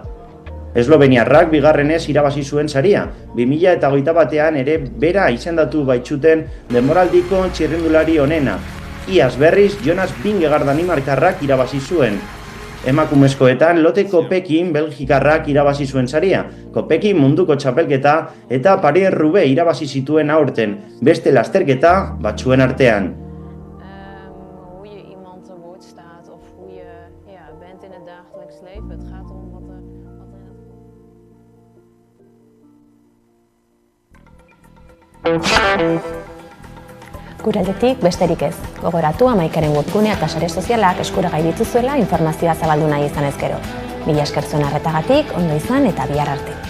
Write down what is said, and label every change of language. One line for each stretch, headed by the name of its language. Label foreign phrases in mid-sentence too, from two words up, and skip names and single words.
Basque: Esloveniarrak bigarrenez irabazi zuen saria, 2021 ere bera izendatu baitzuten denboraldiko txirrendulari onena. Iaz berriz Jonas Vingegaard danimarkarrak irabazi zuen. Emakumezkoetan Lotte Kopekin belgikarrak irabazi zuen saria, Kopekin munduko txapelketa eta Paris-Roubaix irabazi zituen aurten, beste lasterketa batzuen artean.
Dutch: Hoe je iemand te woord staat of hoe je bent in het dagelijks leven. Het gaat om wat er
Basque: Gure aldetik besterik ez. Gogoratu Amaikaren webgunea eta sare sozialak eskuragai dituzuela informazioa zabaldu nahi izan ezkero. Mila esker zuen arretagatik, ondo izan eta bihar arte.